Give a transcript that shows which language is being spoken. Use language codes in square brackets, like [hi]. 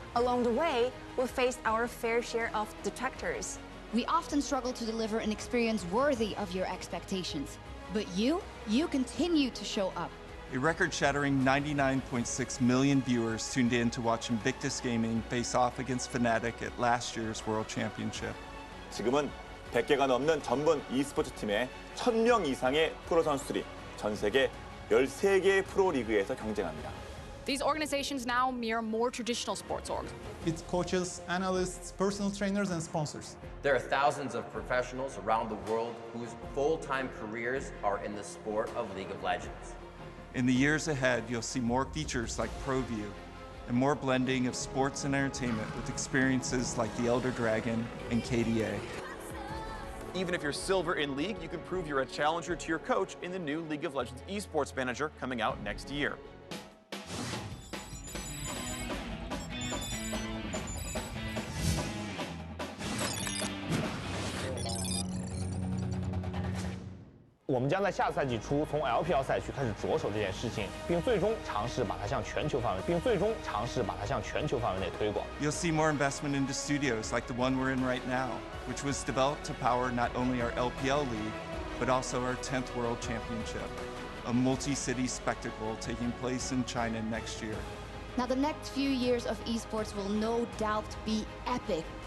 [en] Along the way, we faced our fair share of detractors. We often struggle to deliver an experience worthy of your expectations. But you continue to show up. A record-shattering 99.6 million viewers tuned in to watch Invictus Gaming face off against Fnatic at last year's World Championship. [ko] 지금은 100개가 넘는 전문 e스포츠 팀에 1000명 이상의 프로 선수들이 전 세계 13개의 프로 리그에서 경쟁합니다. [en] These organizations now mirror more traditional sports orgs. It's coaches, analysts, personal trainers, and sponsors. There are thousands of professionals around the world whose full-time careers are in the sport of League of Legends. In the years ahead, you'll see more features like ProView and more blending of sports and entertainment with experiences like the Elder Dragon and KDA. Even if you're silver in League, you can prove you're a challenger to your coach in the new League of Legends Esports Manager coming out next year. [zh] 我们将在下赛季初从 LPL 赛区开始着手这件事情，并最终尝试把它向全球范围内推广。 [en] You'll see more investment into studios like the one we're in right now, which was developed to power not only our LPL league, but also our 10th World Championship, a multi-city spectacle taking place in China next year. Now the next few years of esports will no doubt be epic.